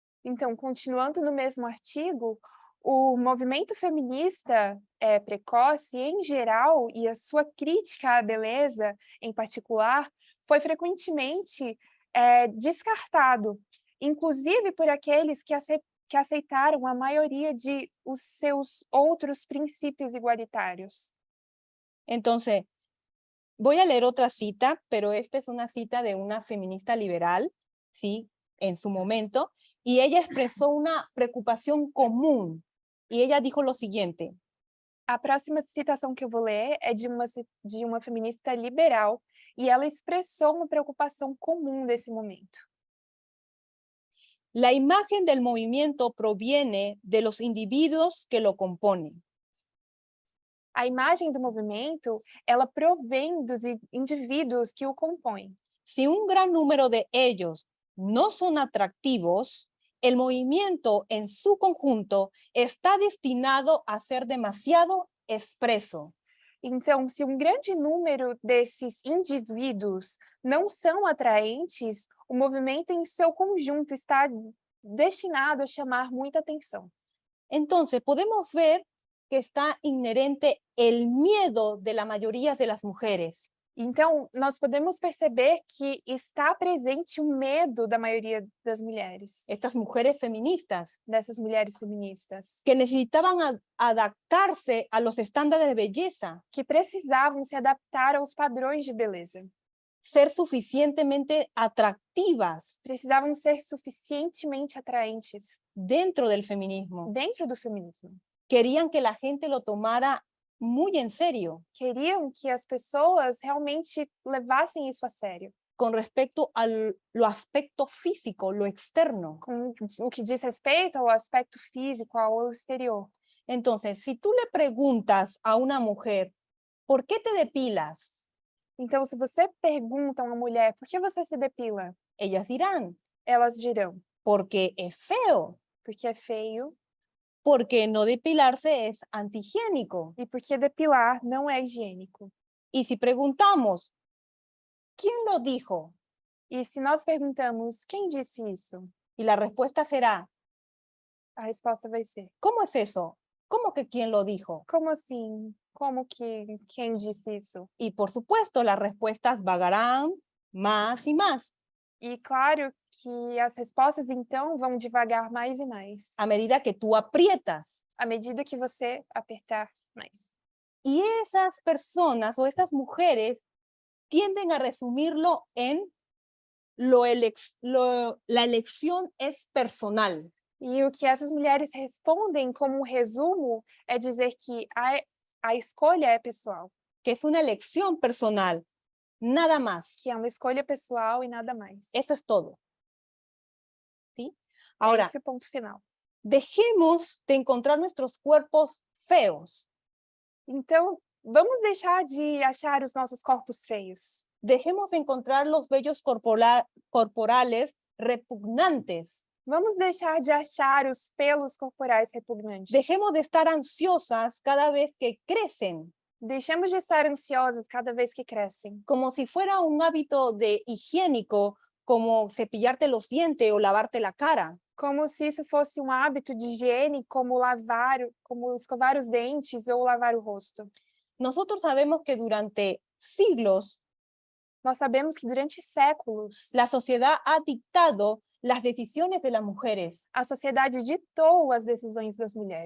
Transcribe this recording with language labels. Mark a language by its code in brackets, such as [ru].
[pt] Então, continuando no mesmo artigo, o movimento feminista precoce, em geral, e a sua crítica à beleza, em particular, foi frequentemente descartado, inclusive por aqueles que aceitaram a maioria de os seus outros princípios igualitários. [es] Entonces, voy a leer otra cita, pero esta es una cita de una feminista liberal, ¿sí? En su momento, y ella expresó una preocupación común, y ella dijo lo siguiente. [pt] A próxima citação que eu vou ler é de uma feminista liberal, e ela expressou uma preocupação comum desse momento. [es] La imagen del movimiento proviene de los individuos que lo componen. [pt] A imagem do movimento, ela provém dos indivíduos que o compõem. [es] Si un gran número de ellos no son atractivos, el movimiento en su conjunto está destinado a ser demasiado expreso. [pt] Então, se um grande número desses indivíduos não são atraentes, o movimento em seu conjunto está destinado a chamar muita atenção. [es] Entonces, podemos ver que está inherente el miedo de la mayoría de las mujeres. [pt] Então, nós podemos perceber que está presente o medo da maioria das mulheres, [es] Estas mujeres feministas [pt] dessas mulheres feministas, [es] que necesitaban adaptarse a los estándares de belleza, [pt] que precisavam se adaptar aos padrões de beleza, [es] ser suficientemente atractivas [pt] precisavam ser suficientemente atraentes [es] dentro del feminismo. [pt] dentro do feminismo. [es] Querían que la gente lo tomara muy en serio [pt] Queriam que as pessoas realmente levassem isso a sério, [es] con respecto a lo aspecto físico, lo externo. [pt] com o que diz respeito ao aspecto físico, ao exterior. [es] Entonces, si tú le preguntas a una mujer, ¿por qué te depilas? [pt] Então, se você pergunta a uma mulher, por que você se depila? [es] Ellas dirán, [pt] Elas dirão, [es] porque es feo. [pt] porque é feio, [es] porque no depilarse es antihigiénico. [pt] E porque depilar não é higiênico. [es] Y si preguntamos, ¿quién lo dijo? [pt] E se nós perguntamos quem disse isso, [es] Y la respuesta será, [pt] a resposta vai ser: [es] ¿cómo es eso? ¿Cómo que quién lo dijo? [pt] como assim? Como que quem disse isso? [es] Y por supuesto, las respuestas vagarán más y más [pt] E claro que as respostas então vão devagar mais e mais, [es] a medida que tú aprietas. [pt] à medida que você apertar mais. [es] Y esas personas o esas mujeres tienden a resumirlo en la elección es personal. [pt] E o que essas mulheres respondem como resumo é dizer que a escolha é pessoal, [es] Que es una elección personal, nada más. [pt] que é uma escolha pessoal e nada mais. [es] Eso es todo. ¿Sí? [pt] É [es] Ahora, [pt] esse o ponto final. [es] dejemos de encontrar nuestros cuerpos feos. [pt] Então, vamos deixar de achar os nossos corpos feios. [es] Dejemos de encontrar los vellos corporales repugnantes. [pt] Vamos deixar de achar os pelos corporais repugnantes. [es] Dejemos de estar ansiosas cada vez que crecen, [pt] Deixemos de estar ansiosas cada vez que crescem, [es] como si fuera un hábito de higiénico, como cepillarte los dientes o lavarte la cara. [pt] como se isso fosse um hábito de higiene, como escovar os dentes ou lavar o rosto. [es] Nosotros sabemos que durante siglos [pt] Nós sabemos que durante séculos [es] la sociedad ha dictado las decisiones de las mujeres [pt] a sociedade ditou as decisões das mulheres